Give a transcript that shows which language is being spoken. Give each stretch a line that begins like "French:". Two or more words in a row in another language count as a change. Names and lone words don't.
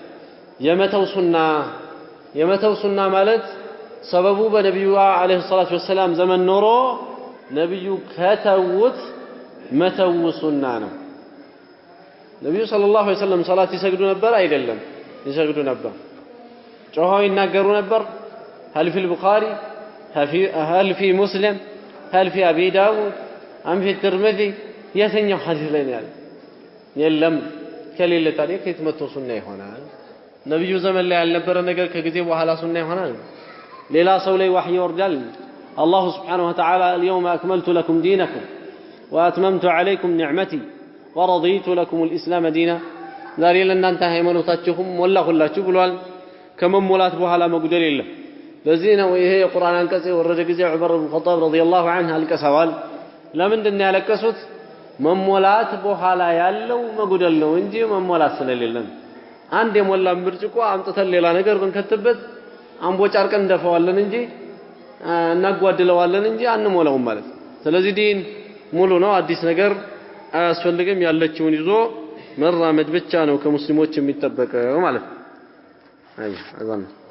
Amharic: የመተው ሱና ማለት ሰበቡ በነብዩ አለይሂ ሰላቱ ወሰለም ዘመን ኖሮ ነብዩ ከተውት መተው ሱና ነው ነብዩ ሰለላሁ ዐለይሂ ወሰለም ሶላት ይሰግዱ ነበር አይደለም ይሰግዱ ነበር ጮኸው ይናገሩ ነበር
Arabic: هل في البخاري هل في مسلم هل في ابي داود ام في الترمذي
Amharic: የትኛው ሐዲስ ላይ ነው ያለው የለም ከሌለ ታዲያ ከየትመቶ ሱና ይሆናል ነብዩ ዘመን ላይ ያልነበረ ነገር ከጊዜ በኋላ ሱና ይሆናል ሌላ ሰው ላይ ወህይ ይወርዳል
Arabic: الله سبحانه وتعالى اليوم أكملت لكم دينكم وأتممت عليكم نعمتي ورضيت لكم الإسلام دينا
Amharic: ዛሬ ለእናንተ ሃይማኖታችሁም ሞላሁላችሁ ብሏል ከመሞላት በኋላ መጉደል የለም ለዚህ ነው ይሄ የቁርአን አንቀጽ ወረደ ጊዜ ዑመር ኢብኑ ኸጣብ
Arabic: رضي الله عنه
Amharic: አልቀሰዋል ለምንድን ነው ያለቀሱት መሞላት በኋላ ያለው መጉደል ነው እንጂ መሞላት ስለሌለም አንድ የሞላን ብርጭቆ አምጥተን ሌላ ነገር ብንከትበት አንቦጫርቀን እንደፈዋለን እንጂ እናጓድለዋለን እንጂ አንሞላውም ማለት ስለዚህ ዲን ሙሉ ነው አዲስ ነገር አያስፈልግም ያለችውን ይዞ መራመድ ብቻ ነው ከሙስሊሞች የሚጠበቀው ማለት ነው አይ አዛን